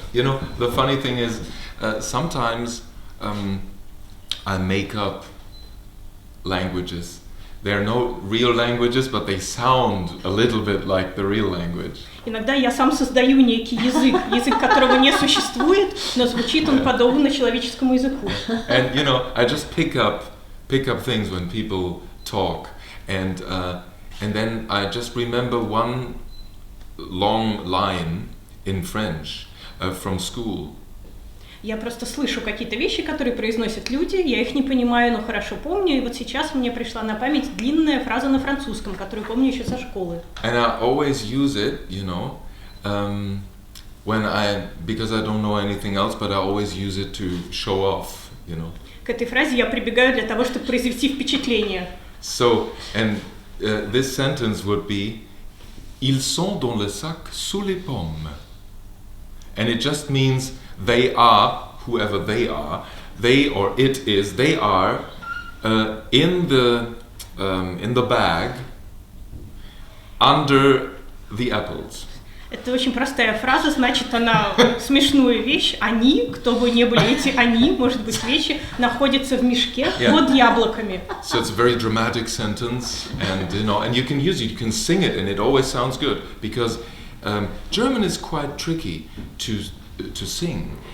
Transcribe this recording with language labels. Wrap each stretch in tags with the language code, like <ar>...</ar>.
<en>The funny thing is, sometimes I make up languages. They're no real languages, but they sound a little bit like the real language.</en> <ru>Иногда я сам создаю некий язык которого не существует, но звучит он подобно человеческому языку.</ru> <en>And I just pick up things when people talk, and then I just remember one long line in French from school.</en> <ru>Я просто слышу какие-то вещи, которые произносят люди, я их не понимаю, но хорошо помню, и вот сейчас мне пришла на память длинная фраза на французском, которую помню еще со школы.</ru> <en>And I always use it, because I don't know anything else, but I always use it to show off,</en> <ru>К этой фразе я прибегаю для того, чтобы произвести впечатление.</ru> <en>So, and this sentence would be,</en> <fr>ils sont dans le sac sous les pommes.</fr> <en>And it just means they are, whoever they are, they or it is, they are in the bag under the apples.</en> <ru>Это очень простая фраза, значит, она смешную вещь. Они, кто бы ни были эти они, может быть, вещи, находятся в мешке под яблоками.</ru> <en>So it's a very dramatic sentence, and you can use it, you can sing it, and it always sounds good, because German is quite tricky to sing.</en>